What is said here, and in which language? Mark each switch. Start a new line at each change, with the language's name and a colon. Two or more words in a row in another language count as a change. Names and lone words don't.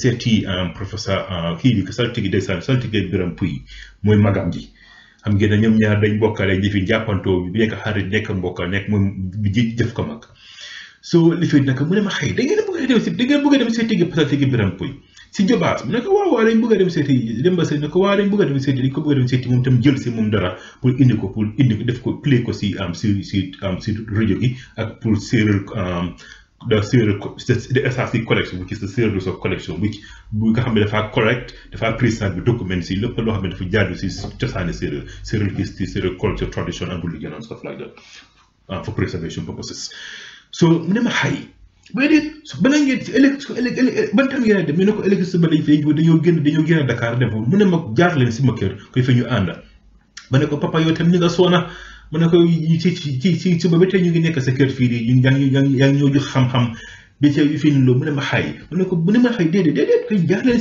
Wolof: seeti professeur kii bi saltigi ndeysaan saltigi Biram Puy mooy magam ji xam ngeen ne ñoom ñaar dañ bokkale ji fi jàppantoo bi nekk xarit nekk mbokka nekk moom ji def ko mag so li fi nag mu ne ma xëy da ngeen bëgg a dem seeti saltigi Biram Puy si Jobaas mu ne ko waaw dañ bëgg a dem seeti Demba Sey ne ko waaw dañ bëgg a dem seeti dañ ko bëgg a dem seeti moom tam jël si moom dara pour indi ko def ko play ko si rajo gi ak pour séeréer
English: the SRC collection which is the Séeréer Resource collection which
Wolof: bu nga xam ne dafa correct dafa précisé bi document si lépp loo xam ne dafa jaadu si cosaani séeréer
English: history séeréer culture tradition and religion and stuff like that for preservation purposes
Wolof: so mu ne ma xay mais déet balaa ngeen si ëllëg ban tam ngeen a dem ñu ne ko ëllëg suba dañoo génn Dakar dem foofu mu ne ma jaar leen si ma kër koy fa ñu ànda ma ne ko papa yow tam ñu nga soona ma ne ko ci suba ba tey ñu ngi nekk sa kër fii di yaa ngi ñoo jox xam-xam bi ci fii nii loolu mu ne ma xay déedéet koy jaar leen